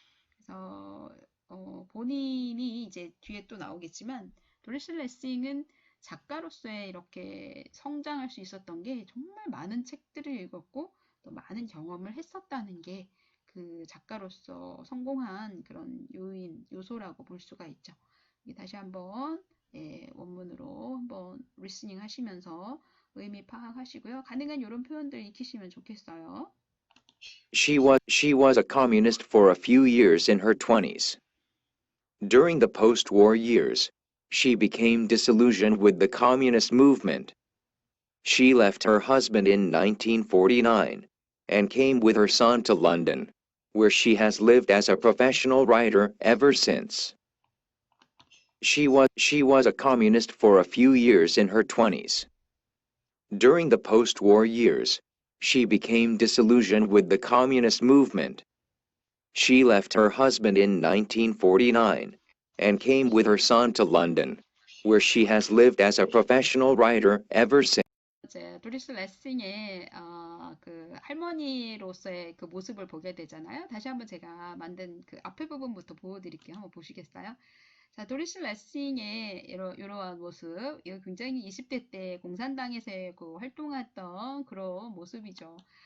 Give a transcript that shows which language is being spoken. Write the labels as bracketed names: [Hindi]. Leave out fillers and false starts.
[Korean] 그래서 본인이 이제 뒤에 또 나오겠지만 도리스 레싱은 작가로서의 이렇게 성장할 수 있었던 게 정말 많은 책들을 읽었고 또 많은 경험을 했었다는 게 그 작가로서 성공한 그런 요소라고 볼 수가 있죠. 다시 한번 원문으로 한번 리스닝 하시면서 의미 파악하시고요. 가능한 이런 표현들 익히시면 좋겠어요. [English] She was a communist for a few years in her 20s. During the post-war years, she became disillusioned with the communist movement. She left her husband in 1949 and came with her son to London, where she has lived as a professional writer ever since. She was a communist for a few years in her 20s. During the post-war years, she became disillusioned with the communist movement. She left her husband in 1949 and came with her son to London, where she has lived as a professional writer ever since. [Korean] 이제 도리스 레싱의 그 할머니로서의 그 모습을 보게 되잖아요. 다시 한번 제가 만든 그 앞에 부분부터 보여드릴게요. 한번 보시겠어요? 자, 도리스 레싱의 이러한 모습, 이거 굉장히 20대 때 공산당에서 그 활동했던 그런 모습이죠.